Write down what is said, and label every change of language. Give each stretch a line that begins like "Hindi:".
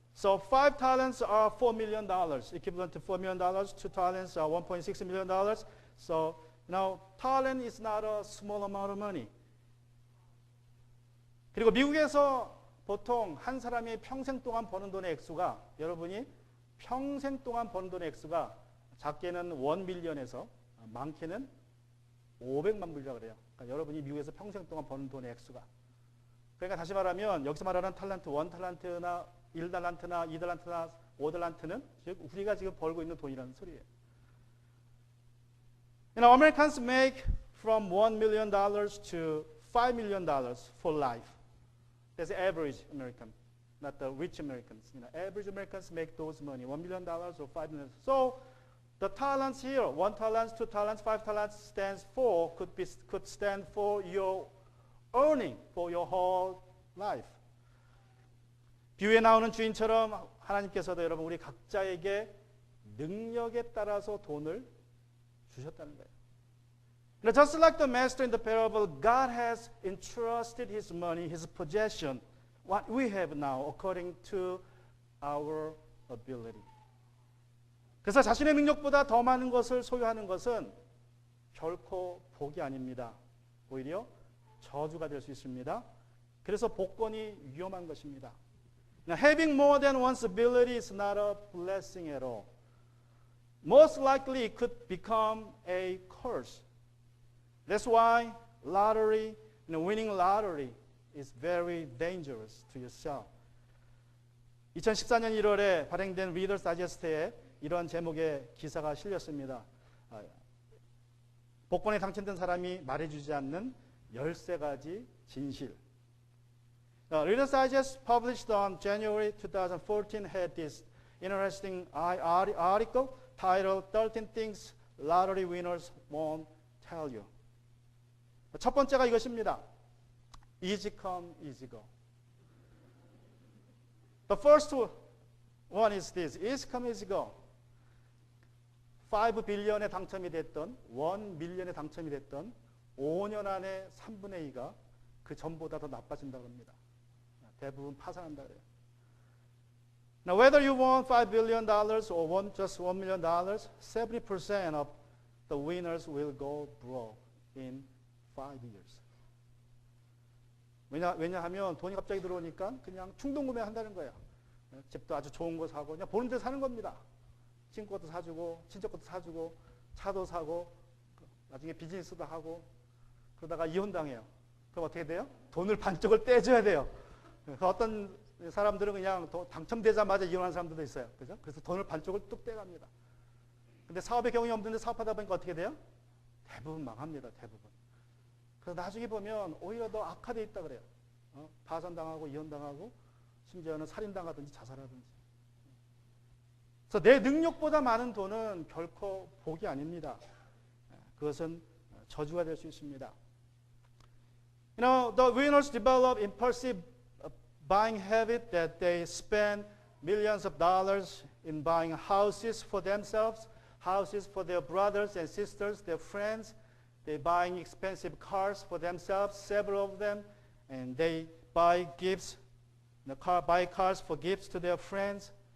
English: So 5 talents are $4 million, equivalent to $4 million. 2 talents are $1.6 million. So talent is not a small amount of money.
Korean: 그리고 미국에서 보통 한 사람이 평생 동안 버는 돈의 액수가, 여러분이 평생 동안 버는 돈의 액수가 작게는 1밀리언에서 많게는 500만 불이라고 그래요. 그러니까 여러분이 미국에서 평생 동안 버는 돈의 액수가. 그러니까 다시 말하면 여기서 말하는 탈란트, 1달란트나 1달란트나 2달란트나 5달란트는 즉 우리가 지금 벌고 있는 돈이라는 소리예요.
English: Americans make from $1 million to $5 million for life. That's the average American, not the rich Americans. Average Americans make those money, $1 million or $5 million. So The talents here, 1 talent, 2 talents, 5 talents stands for, could stand for your earning for your whole life.
Korean: 비유에 나오는 주인처럼 하나님께서도 여러분 우리 각자에게 능력에 따라서 돈을 주셨다는 거예요.
English: Now, just like the master in the parable, God has entrusted his money, his possession, what we have now, according to our ability.
Korean: 그래서 자신의 능력보다 더 많은 것을 소유하는 것은 결코 복이 아닙니다. 오히려 저주가 될 수 있습니다. 그래서 복권이 위험한 것입니다.
English: Now, having more than one's ability is not a blessing at all. Most likely it could become a curse. That's why lottery, winning lottery is very dangerous to yourself.
Korean: 2014년 1월에 발행된 Reader's Digest에 이런 제목의 기사가 실렸습니다. 복권에 당첨된 사람이 말해주지 않는 13가지 진실.
English: Reader's Digest published on January 2014 had this interesting article titled 13 Things Lottery Winners Won't Tell You.
Korean: 첫 번째가 이것입니다.
English: Easy come, easy go. The first one is this. Easy come, easy go.
Korean: 5 빌리언에 당첨이 됐던 1 밀리언에 당첨이 됐던 5년 안에 3분의 2가 그 전보다 더 나빠진다고 합니다. 대부분 파산한다 그래요.
English: Now whether you won $5 billion or just $1 million, 70% of the winners will go broke in 5 years.
Korean: 왜냐하면 돈이 갑자기 들어오니까 그냥 충동 구매한다는 거예요. 집도 아주 좋은 거 사고 그냥 보는 데 사는 겁니다. 친구 것도 사주고 친척 것도 사주고 차도 사고 나중에 비즈니스도 하고 그러다가 이혼당해요. 그럼 어떻게 돼요? 돈을 반쪽을 떼줘야 돼요. 어떤 사람들은 그냥 당첨되자마자 이혼하는 사람들도 있어요. 그죠? 그래서 돈을 반쪽을 뚝 떼갑니다. 근데 사업의 경험이 없는데 사업하다 보니까 어떻게 돼요? 대부분 망합니다. 대부분. 그래서 나중에 보면 오히려 더 악화되어 있다 그래요. 파산당하고 이혼당하고 심지어는 살인당하든지 자살하든지. 그래서 내 능력보다 많은 돈은 결코 복이 아닙니다. 그것은 저주가 될 수 있습니다.
English: You know, the winners develop impulsive buying habit that they spend millions of dollars in buying houses for themselves, houses for their brothers and sisters, their friends. They're buying expensive cars for themselves, several of them, and they buy gifts, buy cars for gifts to their friends.